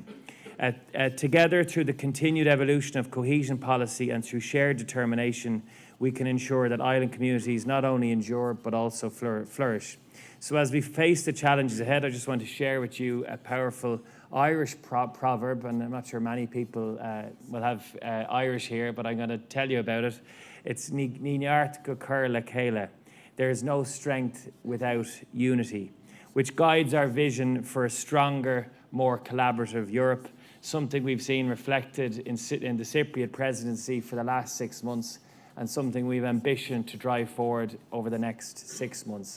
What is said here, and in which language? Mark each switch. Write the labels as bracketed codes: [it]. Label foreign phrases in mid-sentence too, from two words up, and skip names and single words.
[en] Together, through the continued evolution of cohesion policy and through shared determination, we can ensure that island communities not only endure, but also flourish. So as we face the challenges ahead, I just want to share with you a powerful Irish proverb, and I'm not sure many people will have Irish here, but I'm going to tell you about it. [ga] It's Ní neart go cur le chéile. [en] There is no strength without unity, which guides our vision for a stronger, more collaborative Europe, something we've seen reflected in the Cypriot presidency for the last 6 months, and something we have ambition to drive forward over the next 6 months.